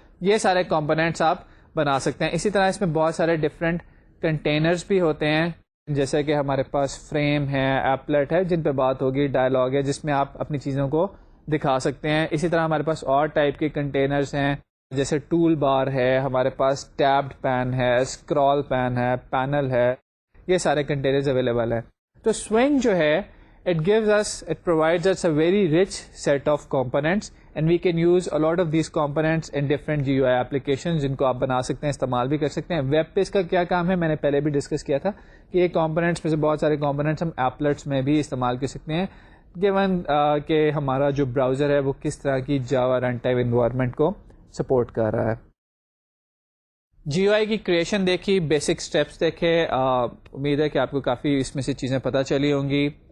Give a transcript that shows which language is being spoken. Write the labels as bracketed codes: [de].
[ur] یہ سارے کمپوننٹس آپ بنا سکتے ہیں. اسی طرح اس میں بہت سارے ڈفرینٹ کنٹینرز بھی ہوتے ہیں، جیسے کہ ہمارے پاس فریم ہے، ایپلیٹ ہے جن پہ بات ہوگی، ڈائلاگ ہے جس میں آپ اپنی چیزوں کو دکھا سکتے ہیں. اسی طرح ہمارے پاس اور ٹائپ کے کنٹینرز ہیں جیسے ٹول بار ہے، ہمارے پاس ٹیبڈ پین ہے، اسکرال پین ہے، پینل ہے. یہ سارے کنٹینرز اویلیبل ہیں. تو سوئنگ جو ہے [en] it provides us a very rich set of components, and we can use a lot of these components in different GUI applications [ur] جن کو آپ بنا سکتے ہیں، [en] استعمال بھی کر سکتے ہیں. [ur] ویب پہ اس کا کیا کام ہے میں نے پہلے بھی ڈسکس کیا تھا کہ یہ کمپوننٹس میں سے بہت سارے کمپوننٹس ہم ایپلیٹس میں بھی استعمال کر سکتے ہیں، given کہ ہمارا جو براؤزر ہے وہ کس طرح کی جاوا رن ٹائم انوائرمنٹ کو سپورٹ کر رہا ہے. جی او آئی کی کریشن دیکھی، بیسک اسٹیپس دیکھے. امید ہے کہ آپ کو کافی اس میں سے چیزیں پتہ چلی ہوں گی.